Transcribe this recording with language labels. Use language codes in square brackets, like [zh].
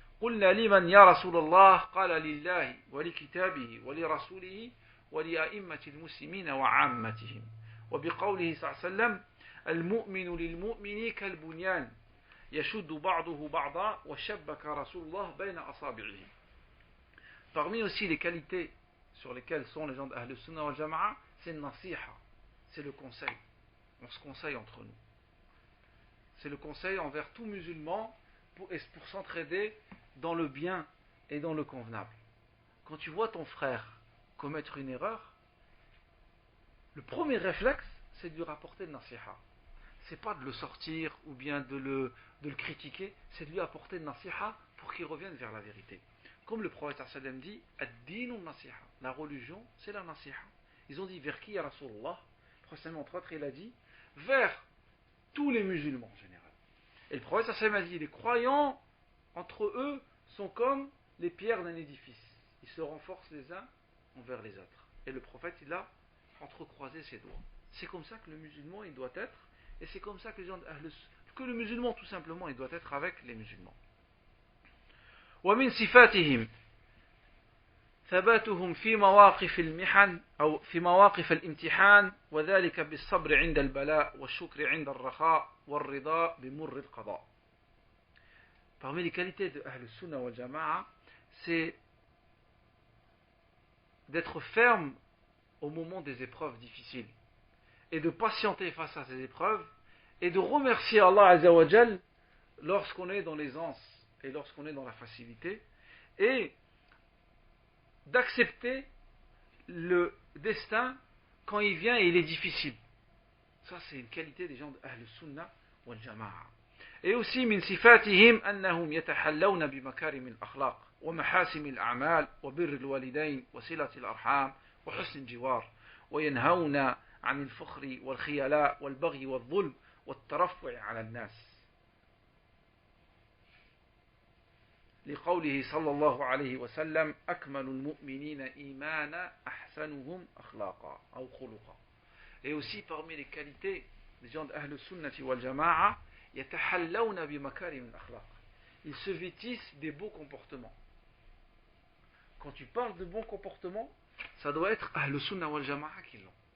[ar] قلنا لمن يا رسول الله قال لله ولكتابه ولرسوله ولأئمة المسلمين وعامتهم وبقوله صلى الله عليه وسلم المؤمن للمؤمن كالبنيان يشد بعضه بعضا وشبك رسول الله بين أصابعه. [fr] Parmi aussi les qualités sur lesquelles sont les gens d'Ahl Sunnah wal Jama'a, c'est le nasiha, c'est le conseil. On se conseille entre nous. C'est le conseil envers tout musulman pour s'entraider dans le bien et dans le convenable. Quand tu vois ton frère commettre une erreur, le premier réflexe, c'est de lui rapporter le nasiha. C'est pas de le sortir ou bien de le critiquer, c'est de lui apporter le nasiha pour qu'il revienne vers la vérité. Comme le prophète sallam dit, [ar] ad-dinu nasiha, [fr] la religion, c'est la nasiha. Ils ont dit vers qui, ya Rasulullah? Le prophète, entre autres, il a dit vers tous les musulmans en général. Et le prophète sallam a dit, les croyants entre eux sont comme les pierres d'un édifice. Ils se renforcent les uns envers les autres. Et le prophète, il a entrecroisé ses doigts. C'est comme ça que le musulman, il doit être. Et c'est comme ça que le musulman, tout simplement, il doit être avec les musulmans. [ar] ومن صفاتهم ثباتهم في مواقف المحن أو في مواقف الامتحان وذلك بالصبر عند البلاء والشكر عند الرخاء والرضا بمر القضاء. [fr] Parmi les qualités de Ahl Sunnah wal Jama'a, c'est d'être ferme au moment des épreuves difficiles et de patienter face à ces épreuves et de remercier Allah Azza wa Jal lorsqu'on est dans l'aisance et lorsqu'on est dans la facilité, et d'accepter le destin quand il vient et il est difficile. Ça, c'est une qualité des gens de Ahl Sunnah wal Jama'a. Et aussi, [ar] من صفاتهم أنهم يتحلون بمكارم الأخلاق ومحاسن الأعمال وبر الوالدين وصلة الأرحام وحسن الجوار وينهون عن الفخر والخيلاء والبغي والظلم والترفع على الناس. لقوله صلى الله عليه وسلم أكمل المؤمنين إيمانا أحسنهم أخلاقا أو خلقا. [fr] Et aussi parmi les qualités des gens de Ahl Sunnati wal Jama'a, [ar] يتحلون بمكارم الأخلاق. [fr] Ils se vêtissent des beaux comportements. Quand tu parles de bons comportements, ça doit être Ahl Sunnah wal Jama'a qui l'ont.